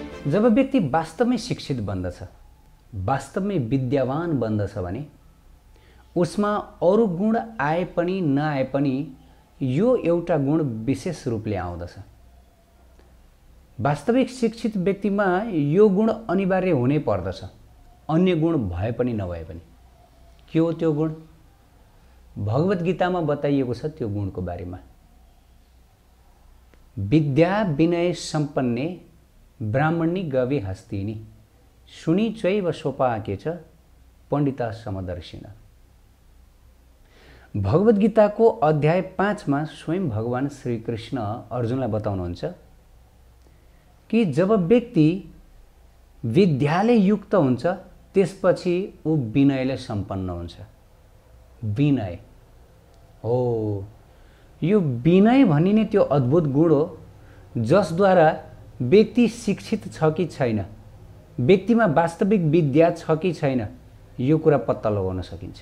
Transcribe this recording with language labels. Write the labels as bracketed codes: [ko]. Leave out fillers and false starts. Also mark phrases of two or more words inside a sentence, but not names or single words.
[ne] जब व्यक्ति वास्तवमै शिक्षित बन्दछ, वास्तवमै विद्यावान बन्दछ भने उसमा अरू गुण आए पनि नआए पनि यो एउटा गुण विशेष रूपले आउँदछ। वास्तविक शिक्षित व्यक्तिमा यो गुण अनिवार्य हुनै पर्दछ, अन्य गुण भए पनि नभए पनि। के हो त्यो गुण? भगवत गीतामा बताइएको छ त्यो गुणको बारेमा। [sa] विद्या विनय सम्पन्ने ब्राह्मणी गवे हस्तिनी सुनि चैव सोपाके च पण्डिता समदर्शिन। [ne] भगवत गीताको अध्याय 5 मा स्वयं भगवान श्री कृष्ण अर्जुनलाई बताउनुहुन्छ कि जब व्यक्ति विद्याले युक्त हुन्छ त्यसपछि ऊ विनयले सम्पन्न हुन्छ। विनय हो, यो विनय भनिने त्यो अद्भुत गुण हो जसद्वारा व्यक्ति शिक्षित छ कि छैन, व्यक्तिमा वास्तविक विद्या छ कि छैन, यो कुरा पत्ता लगाउन सकिन्छ।